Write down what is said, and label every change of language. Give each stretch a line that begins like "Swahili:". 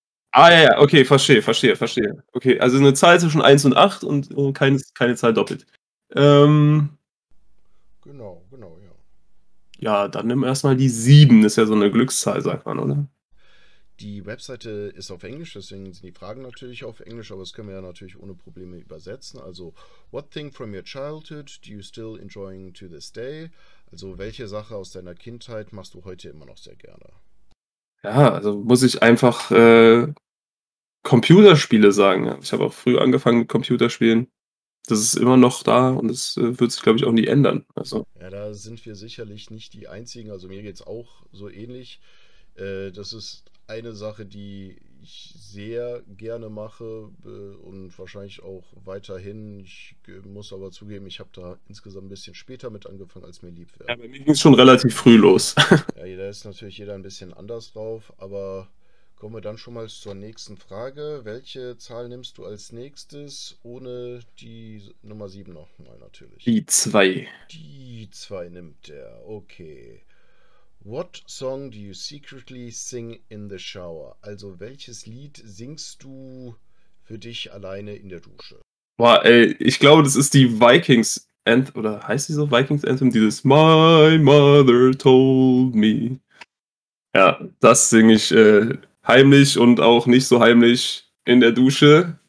German: Ah, ja, ja, okay, verstehe. Okay, also eine Zahl zwischen 1 und 8 und keine Zahl doppelt. Ähm, Genau, ja. ja, dann nimm erstmal die 7. Ist ja so eine Glückszahl, sagt man, oder? Die Webseite ist auf Englisch, deswegen sind die Fragen natürlich auf Englisch, aber das können wir ja natürlich ohne Probleme übersetzen.
English: Also, what thing from your childhood do you still enjoying to this day?
German: Also, welche Sache aus deiner Kindheit machst du heute immer noch sehr gerne? Ja, also muss ich einfach Computerspiele sagen. Ja. Ich habe auch früh angefangen mit Computerspielen. Das ist immer noch da und das wird sich, glaube ich, auch nie ändern. Also, Ja, da sind wir sicherlich nicht die Einzigen. Also, mir geht es auch so ähnlich. Das ist eine Sache, die ich sehr gerne mache und wahrscheinlich auch weiterhin. Ich muss aber zugeben, ich habe da insgesamt ein bisschen später mit angefangen, als mir lieb ja, wäre. bei mir ging es schon relativ früh los. Ja, da ist natürlich jeder ein bisschen anders drauf, aber kommen wir dann schon mal zur nächsten Frage. Welche Zahl nimmst du als nächstes, ohne die Nummer 7 nochmal natürlich? Die 2. Die 2 nimmt er, okay.
English: What song do you secretly sing in the shower?
German: Also welches Lied singst du für dich alleine in der Dusche? Boah, ey, ich glaube, das ist die Vikings Anthem, oder heißt die so Vikings Anthem? Dieses My Mother Told Me. Ja, das singe ich heimlich und auch nicht so heimlich in der Dusche.